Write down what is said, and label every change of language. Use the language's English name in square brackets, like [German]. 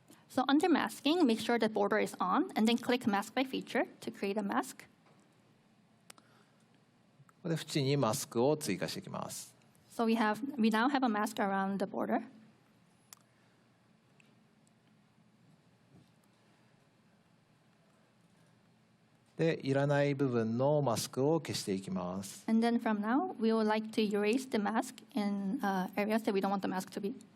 [English] So under masking, make sure the border is on, and then click Mask by Feature to create a mask. [Japanese] ここで縁にマスクを追加していきます。 [English] So we now have a mask around the border. [Japanese] で、いらない部分のマスクを消していきます。 [English] And then from now, we would like to erase the mask in areas that we don't want the mask to be.